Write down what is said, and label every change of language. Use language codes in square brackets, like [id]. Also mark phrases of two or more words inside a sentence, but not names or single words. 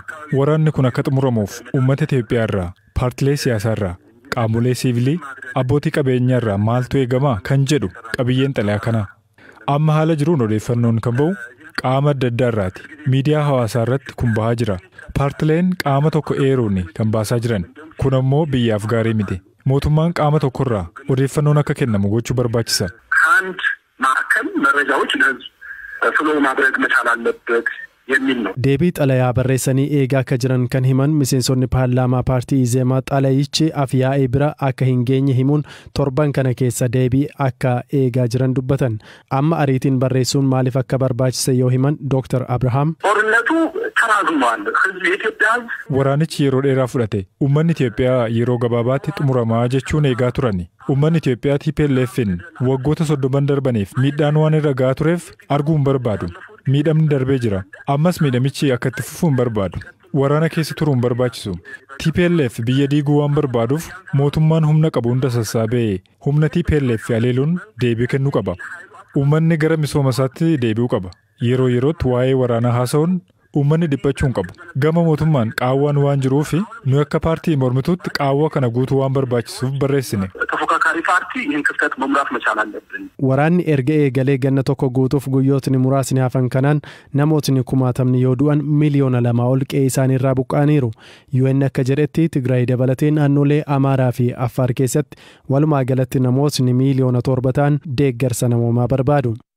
[om] Waraanni kun akka xumuramuuf uummata Itoophiyaa irraa, paartilee siyaasaa irraa, qaamolee siivilii, abbootii qabeenyaa irraa maaltu eegama kan jedhu qabiyyeen xalayaa kana. Amma haala jiruun odeeffannoon kan ba'u qaama adda addaa irraati. Miidiyaa hawaasaa irratti kun bahaa jira. Paartileen qaama tokko eeruun kan baasaa jiran. Kun ammoo biyyaaf gaarii miti. Mootummaan qaama tokkorraa odeeffannoon akka kennamu gochuu barbaachisa. [am] ከአንድ ማዕከል መረጃዎች ለህዝብ ፍሎ ማድረግ መቻል አለበት የሚል ነው። [om] Deebii xalayaa barreessanii eegaa akka jiran kan himan miseensonni paarlaamaa paartii Izeemaa xalayichi afyaa'ee bira akka hin geenye himuun torban kana keessa deebii akka eegaa jiran dubbatan. Amma ariitiin barreessuun maaliif akka barbaachise yoo himan Dr. Abrahaam. [am] ጦርነቱ ተራዝሟል። ህዝብ የኢትዮጵያ ህዝብ [om] Waraanichi yeroo dheeraa fudhate. Uummanni Itoophiyaa yeroo gabaabaatti xumuramaa jechuun eegaa turani. Uummanni Itoophiyaa TPLF'n waggoota 30 darbaniif miidhaan waan irra gahaa tureef arguun barbaadu. Miidhamni darbee jira. Ammas miidhamichi akka itti fufuun barbaadu. Waraana keessa turuun barbaachisu. TPLF biyya diiguu waan barbaaduuf mootummaan humna qabu hunda sassaabee humna TPLF aleeluun deebii kennuu qaba. Uummanni gara misooma isaatti deebi'uu qaba. Yeroo yerootti waa'ee waraanaa haasa'uun uummanni dhiphachuun qabu. Gama mootummaan qaawwaan waan jiruuf nu akka paartii mormituutti qaawwa kana guutuu waan barbaachisuuf barreessine. [am] ተፎካካሪ ፓርቲ ይህን ክፍተት መሙላት መቻል አለብን። [om] Waraanni erga eegalee ganna tokko guutuuf guyyootni muraasni hafan kanaan namootni kumaatamni yoo du'an miliyoona 2 ol qe'ee isaanii irraa buqqa'aniiru. UN akka jedhetti Tigraay dabalatee naannolee Amaaraa fi Affaar keessatti walumaa galatti namootni miliyoona 7 ta'an deeggarsa namoomaa barbaadu.